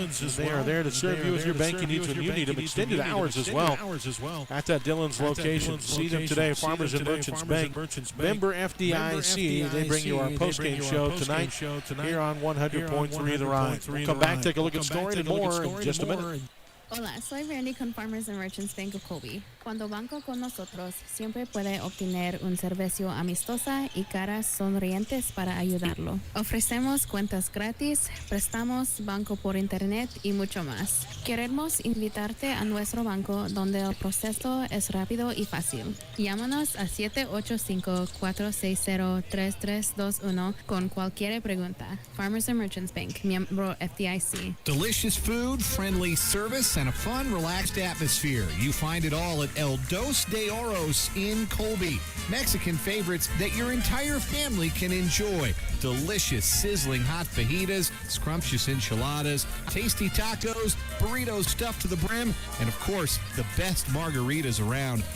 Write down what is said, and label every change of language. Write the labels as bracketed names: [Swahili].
[English] They are there to serve you with your banking needs when you need them. Extended hours as well at that Dillon's location. See them today, Farmers and Merchants Bank. Member FDIC, they bring you our post-game show tonight here on 100.3 The Ride. We'll come back, take a look at scoring and more in just a minute. [Spanish] Hola, soy Randy con Farmers and Merchants Bank of Colby. Cuando banco con nosotros, siempre puede obtener un servicio amistosa y caras sonrientes para ayudarlo. Ofrecemos cuentas gratis, prestamos banco por internet y mucho más. Queremos invitarte a nuestro banco donde el proceso es rápido y fácil. Llámanos a 785-460-3321 con cualquier pregunta. Farmers and Merchants Bank, miembro FDIC. [English] Delicious food, friendly service, and a fun, relaxed atmosphere. You find it all at El Dos de Oros in Colby. Mexican favorites that your entire family can enjoy. Delicious, sizzling hot fajitas, scrumptious enchiladas, tasty tacos, burritos stuffed to the brim, and of course, the best margaritas around.